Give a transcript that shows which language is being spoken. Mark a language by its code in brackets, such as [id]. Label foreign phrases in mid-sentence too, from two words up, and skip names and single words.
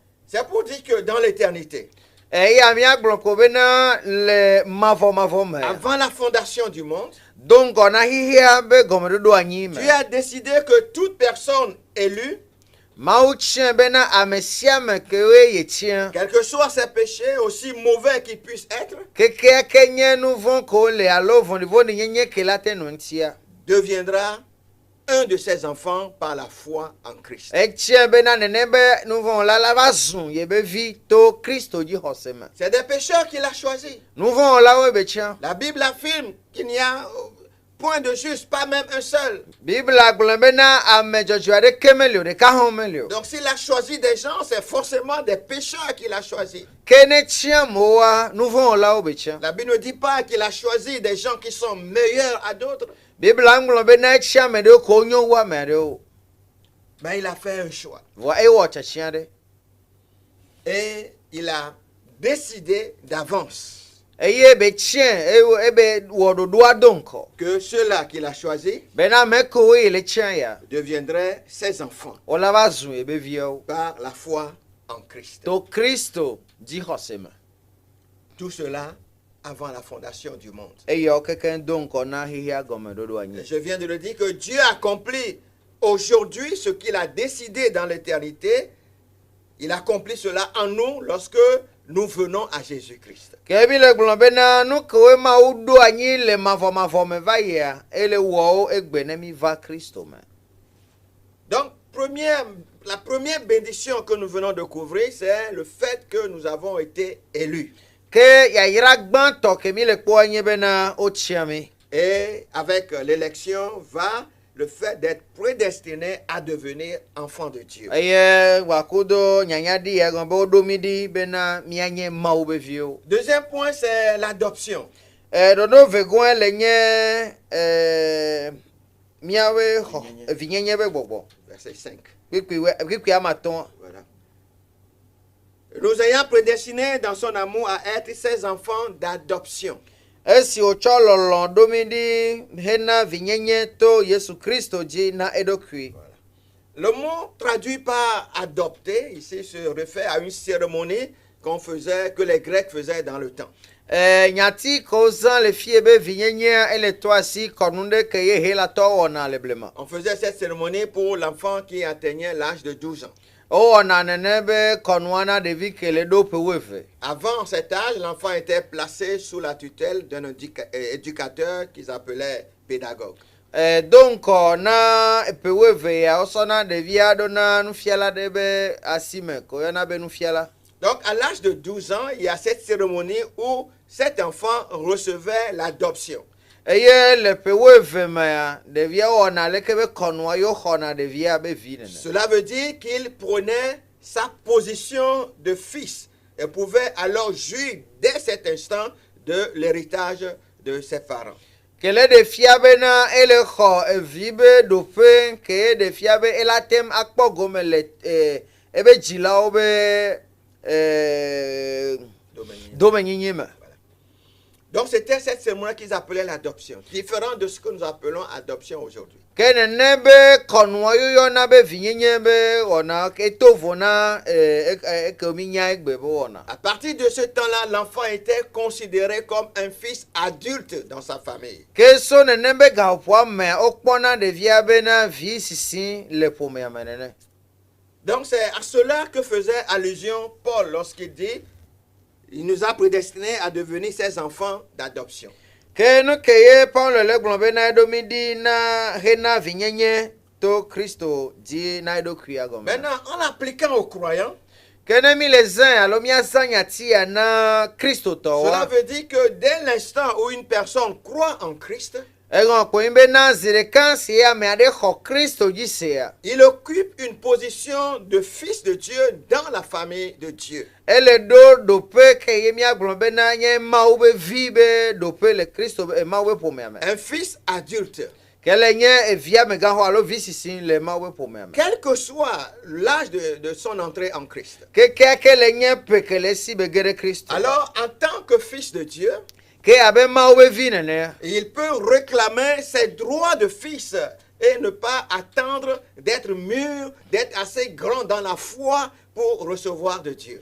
[fr] C'est pour dire que dans l'éternité, [ee] Eya miagblɔ ko bena le mavɔmavɔ me. [fr] avant la fondation du monde, [ee] Do ŋkɔ na xixia be gɔmeɖoɖo anyi me. [fr] Dieu a décidé que toute personne élue, [ee] Mawu tiẽ bena ame sia ame kewoe ye tiẽ. [fr] quels que soient ses péchés, aussi mauvais qu'ils puissent être, [ee] Kekeake nye nu vɔ̃ ko le alo vɔ̃ɖivɔ̃ɖi nyenye ke la te nu ŋutia. [fr] deviendra un de ses enfants par la foi en Christ. [ee] Etiẽ bena nene be nu vɔ̃ la va zu yebe vi to Kristo dzi xɔse me. [fr] C'est des pécheurs qu'il a choisis. [ee] Nu vɔ̃ lawoe be tiẽ. [fr] La Bible affirme qu'il n'y a point de juste, pas même un seul. [ee] Bibla gblɔ bena ame dzɔdzɔe aɖeke meli o, ɖeka hã meli o. [fr] Donc s'il a choisi des gens, c'est forcément des pécheurs qu'il a choisis. [ee] Ke ne tiẽ amewoa, nu vɔ̃ lawo be tiẽ. [fr] La Bible ne dit pas qu'il a choisi des gens qui sont meilleurs à d'autres, [ee] Bibla gblɔ bena etiẽ ame ɖewo ko nyo wu ame ɖewo. [fr] mais il a fait un choix. [ee] Vɔ ewɔ tsɛtsiã ɖe. [fr] Et il a décidé d'avance [ee] Eye be tiẽ ebe wɔ ɖoɖoa do ŋkɔ. [fr] que ceux-là qu'il a choisis [ee] Bena ame kewo ye le tiẽ ya, [fr] deviendraient ses enfants [ee] wola va zu ebe viawo. [fr] par la foi en Christ. [ee] To Kristo dzi xɔse me. [fr] Tout cela avant la fondation du monde. [ee] Eyawo kekeŋ do ŋkɔ na xixia gɔmeɖoɖo anyi. [fr] Je viens de le dire que Dieu accomplit aujourd'hui ce qu'il a décidé dans l'éternité. Il accomplit cela en nous lorsque nous venons à Jésus-Christ. [ee] Ke bi le gblɔ bena nu kewoe Mawu ɖo anyi le mavɔmavɔ me va yia, ele wɔwo egbe ne mi va Kristo me. [fr] Donc, la première bénédiction que nous venons de couvrir, c'est le fait que nous avons été élus. [ee] Ke yayra gbãtɔ ke mi le kpɔa nye bena wotia mi. [fr] Et avec l'élection va le fait d'être prédestiné à devenir enfant de Dieu. [ee] Eye wakudo nyanya ɖi ya gɔme be woɖo mi ɖi bena mianye Mawu be viwo. [fr] Deuxième point, c'est l'adoption. [ee] Ɖoɖo vegoe le nye miawe xɔ vinyenye be gbɔgbɔ. [fr] Verset 5. [ee] Kpikpi amatɔ̃. [fr] Voilà. Nous ayant prédestinés dans son amour à être ses enfants d'adoption. [ee] Esi wotsɔ lɔlɔ̃ ɖo mi ɖi hena vinyenye to Yesu Kristo dzi na eɖokui. [fr] Le mot traduit par adopter ici se réfère à une cérémonie que les Grecs faisaient dans le temps. [ee] Nyati ko zã le fie be vinyenyea ele to asi kɔnu ɖe ke ye helatɔ wɔna le blema. [fr] On faisait cette cérémonie pour l'enfant qui atteignait l'âge de 12 ans. [ee] Wowɔna nene be kɔnua na ɖevi ke le ɖo ƒe wuieve. [fr] Avant cet âge, l'enfant était placé sous la tutelle d'un éducateur qu'ils appelaient pédagogue. [ee] Do ŋkɔ na ƒe wuieve ya wosɔna ɖevia ɖo na nufiala ɖe be asi me ko yɔna be nufiala. [fr] Donc, à l'âge de 12 ans, il y a cette cérémonie où cet enfant recevait l'adoption. [ee] Eye le ƒe wuieve mea ɖevia wɔna leke be kɔnua yo xɔna ɖevia be vi nene. [fr] Cela veut dire qu'il prenait sa position de fils et pouvait alors jouir dès cet instant de l'héritage de ses parents. [ee] Kele ɖevia bena ele xɔ evi be ɖoƒe ke ɖevia be ela tem akpɔ gome le ebe dzilawo be domenyinyi me. [fr] Donc c'était cette cérémonie qu'ils appelaient l'adoption, différent de ce que nous appelons adoption aujourd'hui. [ee] Ke nene be kɔnua yɔna be vinyenye be wɔna eto vo na eke mi nya egbe be wɔna. [fr] À partir de ce temps-là, l'enfant était considéré comme un fils adulte dans sa famille. [ee] Ke so nene be gaƒoa mea wokpɔna ɖevia bena vi sisi le ƒomea me nene. [fr] Donc c'est à cela que faisait allusion Paul lorsqu'il dit il nous a prédestinés à devenir ses enfants d'adoption. [ee] ke no ke ye Paul le gblɔ be na eɖo mi ɖi na hena vinyenye to Kristo dzi na eɖokui agɔme. [fr] Maintenant, en l'appliquant aux croyants, [ee] ke ne mi le zã alo miazã nyatia na Kristo [fr] cela [ee] tɔwa [fr] veut dire que dès l'instant où une personne croit en Christ, [ee] eŋɔ kpoe be na zi ɖeka si ame aɖe xɔ Kristo dzi sea [fr] il occupe une position de fils de Dieu dans la famille de Dieu. [ee] ele ɖo ɖoƒe ke ye miagblɔ be na nye Mawu be vi be ɖoƒe le Kristo Mawu be ƒomea me [fr] Un fils adulte, [ee] ke le nye evia megãxɔ alo vi sisi le Mawu be ƒomea me [fr] quel que soit l'âge de son entrée en Christ. [ee] kekea ke le nye ƒe ke le esi be ge ɖe Kristo [fr] Alors, en tant que fils de Dieu, [ee] ke abe Mawu be vi nene [fr] il peut réclamer ses droits de fils et ne pas attendre d'être mûr, d'être assez grand dans la foi pour recevoir de Dieu.